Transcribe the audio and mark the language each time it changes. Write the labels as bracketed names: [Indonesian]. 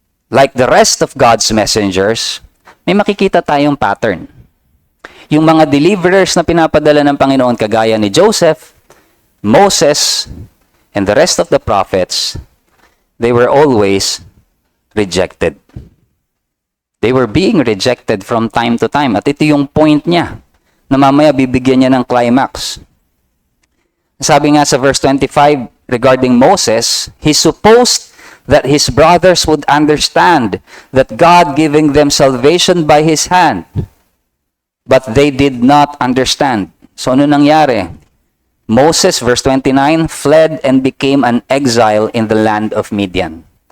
[English] Like the rest of God's messengers, [Filipino] may makikita tayong [English] pattern. [Filipino] Yung mga [English] deliverers na pinapadala ng Panginoon kagaya ni Joseph, Moses, and the rest of the prophets, they were always rejected. They were being rejected from time to time. [Filipino] At ito yung point niya na mamaya bibigyan niya ng climax. Sabi nga sa [English] verse 25 regarding Moses, he supposed that his brothers would understand that God giving them salvation by his hand. But they did not understand. So [Filipino] ano nangyari? [English] Moses, verse 29, fled and became an exile in the land of Midian.